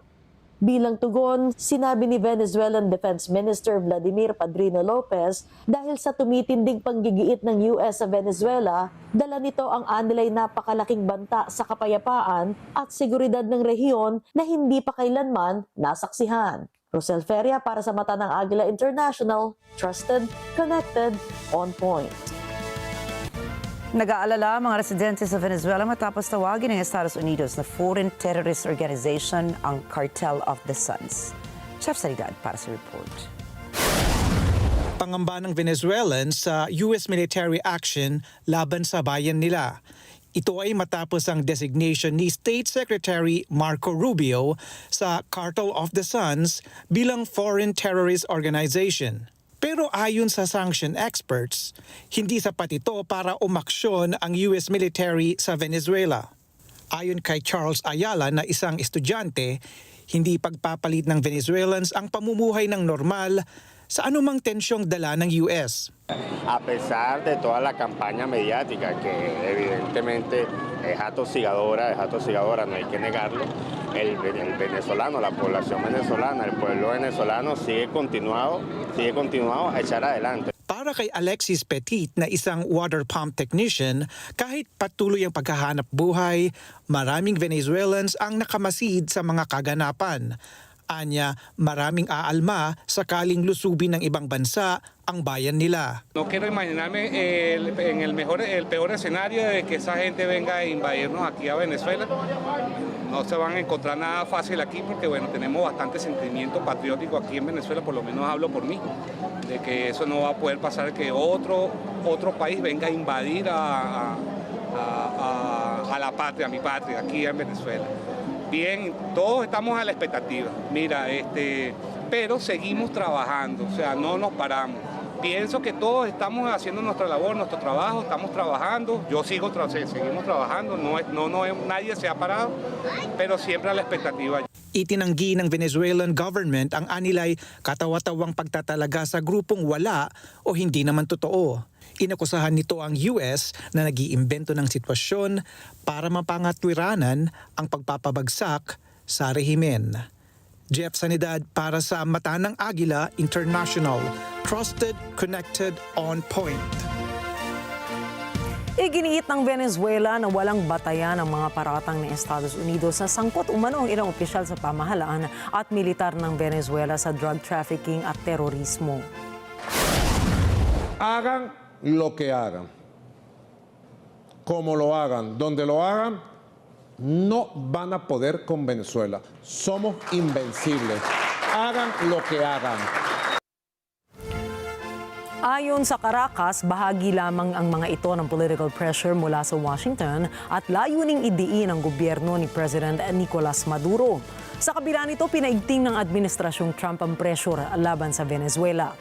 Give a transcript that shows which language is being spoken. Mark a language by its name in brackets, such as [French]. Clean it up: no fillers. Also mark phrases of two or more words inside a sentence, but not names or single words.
[Filipino] Bilang tugon, sinabi ni Venezuelan Defense Minister Vladimir Padrino Lopez dahil sa tumitinding panggigiit ng US sa Venezuela, dala nito ang anilay napakalaking banta sa kapayapaan at seguridad ng rehiyon na hindi pa kailanman nasaksihan. Rosel Feria para sa mata ng Agila International, [English] trusted, connected, on point. [Filipino] Nag-aalala mga residente sa Venezuela matapos tawagin ng Estados Unidos na [English] foreign terrorist organization [Filipino] ang Cartel of the Suns. Chef Salidad para sa report. Pangamba ng Venezuelans sa [English] US military action [Filipino] laban sa bayan nila. Ito ay matapos ang designation ni State Secretary Marco Rubio sa Cartel of the Suns bilang [English] foreign terrorist organization. [Filipino] Pero ayon sa [English] sanction experts, [Filipino] hindi sapat ito para umaksyon ang [English] US military [Filipino] sa Venezuela. Ayon kay Charles Ayala na isang estudyante, hindi pagpapalit ng Venezuelans ang pamumuhay ng normal sa anumang tensyong dala ng US. [Spanish] A pesar de toda la campaña mediática que evidentemente es atosigadora, no hay que negarlo, el venezolano, la población venezolana, el pueblo venezolano sigue continuado a echar adelante. [Filipino] Para kay Alexis Petit na isang [English] water pump technician, [Filipino] kahit patuloy ang paghahanap buhay, maraming Venezuelans ang nakamasid sa mga kaganapan. Anya, maraming aalma sakaling lusubin ng ibang bansa ang bayan nila. [Spanish] No quiero imaginarme el peor escenario de que esa gente venga a invadirnos aquí a Venezuela. No se van a encontrar nada fácil aquí porque bueno, tenemos bastante sentimiento patriótico aquí en Venezuela, por lo menos hablo por mí, de que eso no va a poder pasar, que otro país venga a invadir a la patria, a mi patria, aquí en Venezuela. Bien, todos estamos a la expectativa. Mira, pero seguimos trabajando, o sea, no nos paramos. Pienso que todos estamos haciendo nuestra labor, nuestro trabajo, estamos trabajando. Yo seguimos trabajando, nadie se ha parado, pero siempre a la expectativa. [Filipino] Itinanggi ng Venezuelan government ang anilay katawa-tawang pagtatalaga sa grupong wala o hindi naman totoo. Inakusahan nito ang US na nag-iimbento ng sitwasyon para mapangatwiranan ang pagpapabagsak sa rehimen. Jeff Sanidad para sa Mata ng Agila International. [English] Trusted, connected, on point. [Filipino] Iginiit ng Venezuela na walang batayan ang mga paratang ng Estados Unidos na sangkot umano ang ilang opisyal sa pamahalaan at militar ng Venezuela sa [English] drug trafficking [Filipino] at terorismo. [Spanish] Hagan lo que hagan, como lo hagan, donde lo hagan, no van a poder con Venezuela. Somos invencibles. Hagan lo que hagan. [Filipino] Ayon sa Caracas, bahagi lamang ang mga ito ng [English] political pressure [Filipino] mula sa Washington at layuning idiin ang gobyerno ni President Nicolas Maduro. Sa kabila nito, pinaigting ng administrasyong Trump ang pressure laban sa Venezuela.